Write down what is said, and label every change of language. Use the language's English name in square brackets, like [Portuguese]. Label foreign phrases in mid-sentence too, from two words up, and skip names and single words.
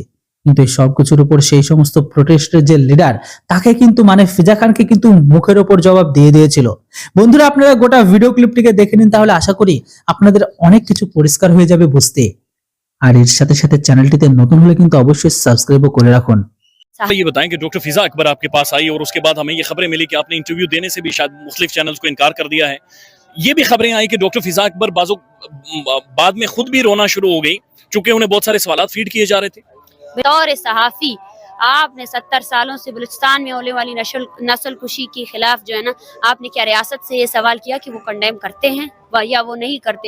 [Bangla] কিন্তু এই সবকিছুর উপর সেই সমস্ত প্রোটেস্টের যে লিডার তাকে কিন্তু মানে ফিজা খানকে কিন্তু মুখের উপর জবাব দিয়ে দিয়েছিল। বন্ধুরা, আপনারা গোটা ভিডিও ক্লিপটিকে দেখে নিন, তাহলে আশা করি আপনাদের অনেক কিছু পরিষ্কার হয়ে যাবে বুঝতে। আর এর সাথে সাথে চ্যানেলটিতে নতুন হলে কিন্তু অবশ্যই সাবস্ক্রাইবও করে রাখুন। [Urdu] یہ بتائیں کہ ڈاکٹر فضا اکبر آپ کے پاس آئی اور اس کے بعد ہمیں یہ خبریں ملی کہ آپ نے انٹرویو دینے سے بھی شاید مختلف چینلز کو انکار کر دیا ہے۔ یہ بھی خبریں آئی کہ ڈاکٹر فضا اکبر بعد میں خود بھی رونا شروع ہو گئی چونکہ انہیں بہت سارے سوالات فیڈ کیے جا رہے تھے۔ بطور صحافی آپ نے 70 سالوں سے بلوچستان میں ہونے والی نسل کشی کے خلاف جو ہے نا آپ نے کیا ریاست سے یہ سوال کیا کہ وہ کنڈیم کرتے ہیں یا وہ نہیں کرتے؟